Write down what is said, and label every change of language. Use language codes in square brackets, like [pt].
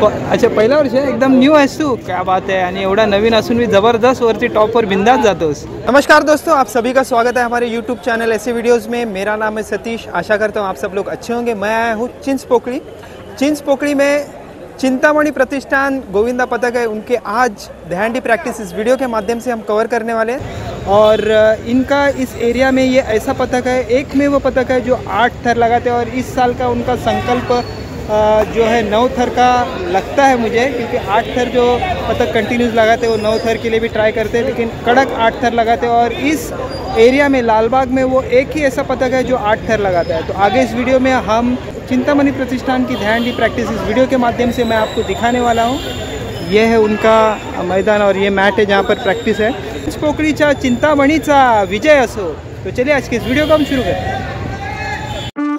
[mr] अच्छा पहिला वर्ष है, एकदम न्यू आहेस तू। [hi] क्या बात है। [mr] आणि एवढा नवीन असून भी जबरदस्त वरती टॉप पर बिंदास जातोस। [hi] नमस्कार दोस्तों, आप सभी का स्वागत है हमारे यूट्यूब चैनल ऐसे वीडियोस में। मेरा नाम है सतीश। आशा करता हूँ आप सब लोग अच्छे होंगे। मैं आया हूँ चिंचपोकली। चिंचपोकली में चिंतामणि प्रतिष्ठान गोविंदा पथक है, उनके आज ध्यान प्रैक्टिस इस वीडियो के माध्यम से हम कवर करने वाले हैं। और इनका इस एरिया में ये ऐसा पथक है, एकमेव पथक है जो 8 थर लगाते हैं। और इस साल का उनका संकल्प जो है 9 थर का लगता है मुझे, क्योंकि 8 थर जो पतक कंटिन्यूस लगाते हैं वो 9 थर के लिए भी ट्राई करते हैं, लेकिन कड़क 8 थर लगाते हैं। और इस एरिया में लालबाग में वो एक ही ऐसा पतक है जो 8 थर लगाता है। तो आगे इस वीडियो में हम चिंतामणि प्रतिष्ठान की ध्यान दी प्रैक्टिस इस वीडियो के माध्यम से मैं आपको दिखाने वाला हूँ। ये है उनका मैदान और ये मैट है जहाँ पर प्रैक्टिस है। [mr] चिंचपोकळीच्या चिंतामणीचा विजय असो। [hi] तो चलिए आज के इस वीडियो को हम शुरू करते हैं।